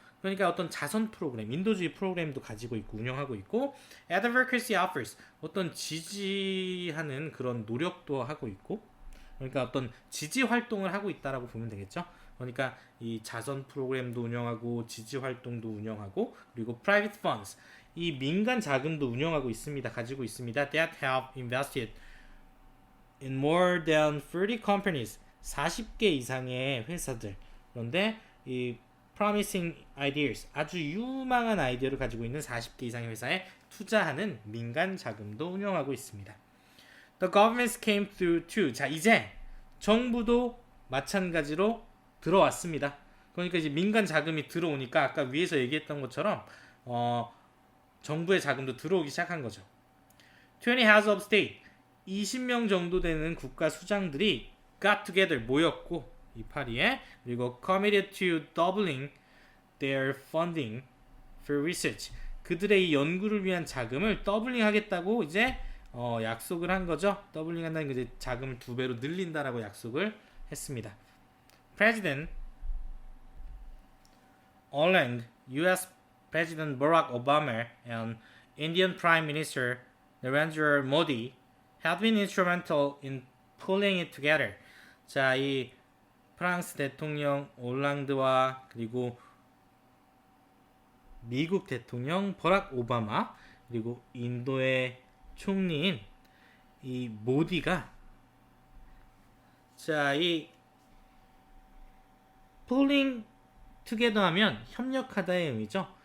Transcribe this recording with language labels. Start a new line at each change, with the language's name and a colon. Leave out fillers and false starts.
Korean: 그러니까 어떤 자선 프로그램, 인도주의 프로그램도 가지고 있고 운영하고 있고
English: advocacy efforts,
Korean: 어떤 지지하는 그런 노력도 하고 있고 그러니까 어떤 지지 활동을 하고 있다라고 보면 되겠죠. 그러니까 이 자선 프로그램도 운영하고 지지 활동도 운영하고 그리고
English: private funds,
Korean: 이 민간 자금도 운영하고 있습니다. 가지고 있습니다.
English: That have invested in more than 30 companies,
Korean: 40개 이상의 회사들. 그런데 이
English: promising ideas,
Korean: 아주 유망한 아이디어를 가지고 있는 40개 이상의 회사에 투자하는 민간 자금도 운영하고 있습니다.
English: The governments came through too.
Korean: 자, 이제 정부도 마찬가지로 들어왔습니다. 그러니까 이제 민간 자금이 들어오니까 아까 위에서 얘기했던 것처럼 정부의 자금도 들어오기 시작한 거죠.
English: 20 heads of state,
Korean: 20명 정도 되는 국가 수장들이
English: got together,
Korean: 모였고 이 파리에, 그리고
English: committed to doubling their funding for research,
Korean: 그들의 이 연구를 위한 자금을 더블링 하겠다고 이제 약속을 한 거죠. 더블링 한다는 게 이제 자금을 2배로 늘린다라고 약속을 했습니다.
English: President Hollande, U.S. President Barack Obama, and Indian Prime Minister Narendra Modi have been instrumental in pulling it together.
Korean: 자, 이 프랑스 대통령 올랑드와 그리고 미국 대통령 버락 오바마 그리고 인도의 총리인 이 모디가 자, 이
English: pulling together
Korean: 하면 협력하다의 의미죠.